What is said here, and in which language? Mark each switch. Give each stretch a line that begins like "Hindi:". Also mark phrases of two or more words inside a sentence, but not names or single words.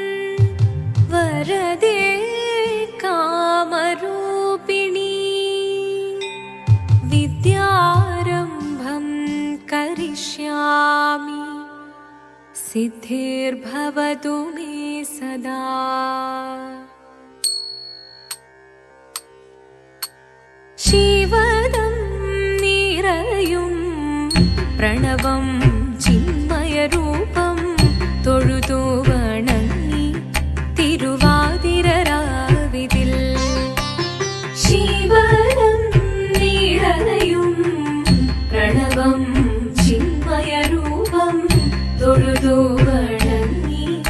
Sanskrit: वरदे कामरूपिणी विद्यारम्भं करिष्यामि सिद्धिर्भवतु मे सदा।
Malayalam: ശിവദം നിരയും പ്രണവം ചിന്മയരൂപം തൊഴുതു വണങ്ങി തിരുവാതിരരാവിതിൽ ശിവനം നിറയും പ്രണവം ചിന്മയരൂപം തൊഴുതു വണങ്ങി